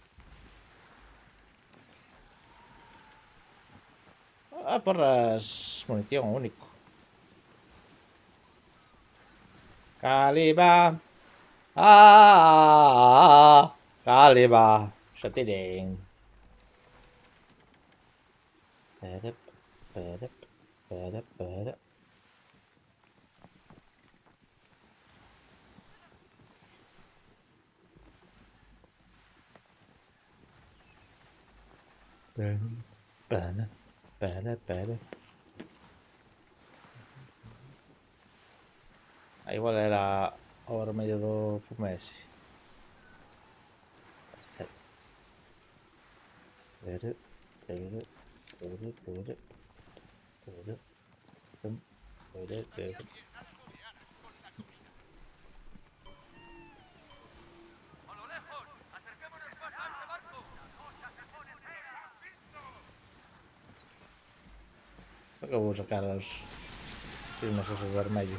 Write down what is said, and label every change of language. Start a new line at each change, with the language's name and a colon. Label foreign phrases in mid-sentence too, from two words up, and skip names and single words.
Galician: Ah, porras... Munición único. Caliba. Caliba. Xa tiren. Perep, perep, perep, perep. Pera, pera, pera. Aí igual era o vermello do fume ese. Tere, tere, tere, tere, tere, tum, tere, tere.
Spanish: Alguien ha de foguear con la comida. ¡A lo lejos! ¡Acerquémonos más a ese barco!
Galician: Creo que vou sacar os signos esos vermellos.